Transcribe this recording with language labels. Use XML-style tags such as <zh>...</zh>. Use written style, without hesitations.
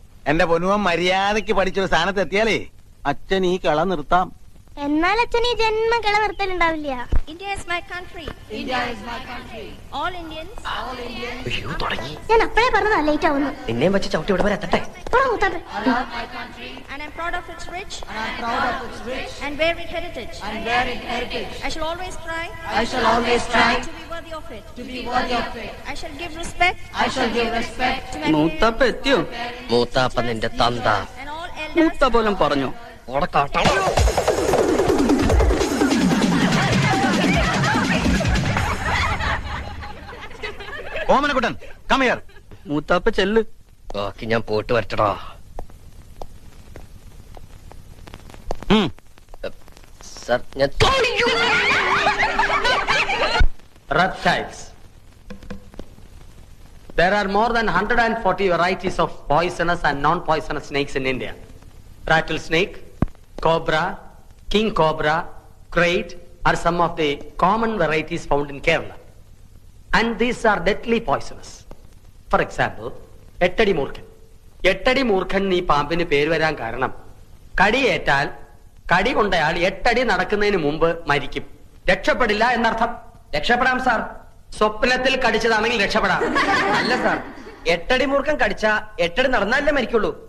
<ml>എന്റെ പൊന്നുവൻ മര്യാദയ്ക്ക് പഠിച്ചൊരു സ്ഥാനത്ത് എത്തിയാലേ അച്ഛൻ ഈ കള നിർത്താം. എന്നാൽ അച്ഛൻ ഈ ജന്മ കള നിർത്തലുണ്ടാവില്ല.</ml> <en>India is my country. India is my country. All Indians. All Indians.</en> <ml>അയ്യോ, തുടങ്ങി. ഞാൻ അപ്പഴേ പറഞ്ഞതാ ലേറ്റ് ആവുന്നു. നിന്നെയും വെച്ച് ചവിട്ടി ഇവിടെ വരെ എത്തട്ടെ.</ml> <en>I love my country and I'm proud of its rich and varied heritage. I shall always try to be worthy of it. I shall give respect to my</en> <ml>മൂത്താപ്പ എത്തിയോ? മൂത്താപ്പ നിന്റെ തന്ത</ml> <en>and all elders.</en> <ml>മൂത്ത പോലും പറഞ്ഞു.</ml> <en>Omanakuttan come here.</en> <ml>മൂത്താപ്പ ചെല്ല്. ബാക്കി ഞാൻ പോയിട്ട് വരട്ടടാ. സർ, ഞാൻ reptiles.</ml> <en>There are more than 140 varieties of poisonous and non-poisonous snakes in India. Rattlesnake, cobra, king cobra, crate are some of the common varieties found in Kerala. And these are deadly poisonous. For example,</en> <ml>എട്ടടി മൂർഖൻ. എട്ടടി മൂർഖൻ ഈ പാമ്പിന് പേര് വരാൻ കാരണം കടിയേറ്റാൽ കടി കൊണ്ടയാൾ 8 അടി നടക്കുന്നതിന് മുമ്പ് മരിക്കും. രക്ഷപ്പെടില്ല എന്നർത്ഥം. രക്ഷപ്പെടാം സാർ. സ്വപ്നത്തിൽ കടിച്ചതാണെങ്കിൽ രക്ഷപ്പെടാം. അല്ല സാർ, 8 അടി മൂർഖൻ കടിച്ച 8 അടി നടന്നാലേ മരിക്കുള്ളൂ.</ml>